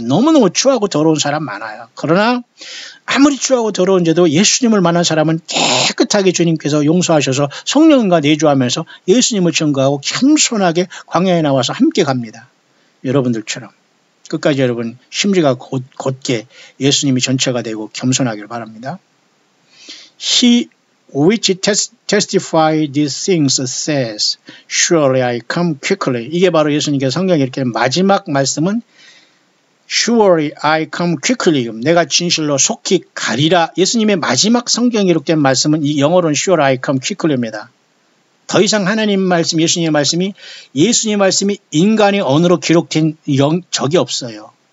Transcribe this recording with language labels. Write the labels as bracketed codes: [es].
[ko] 너무너무 추하고 더러운 사람 많아요. 그러나 아무리 추하고 더러운데도 예수님을 만난 사람은 깨끗하게 주님께서 용서하셔서 성령과 내주하면서 예수님을 증거하고 겸손하게 광야에 나와서 함께 갑니다. 여러분들처럼. 끝까지 여러분 심지가 곧게 예수님이 전체가 되고 겸손하기를 바랍니다. [en] He which testify these things says, surely I come quickly. [ko] 이게 바로 예수님께서 성경에 이렇게 마지막 말씀은 [en] surely I come quickly. [ko] 내가 진실로 속히 가리라. 예수님의 마지막 성경에 기록된 말씀은 이 영어로는 [en] surely I come quickly [ko] 입니다. 더 이상 하나님 말씀, 예수님의 말씀이 인간의 언어로 기록된 적이 없어요.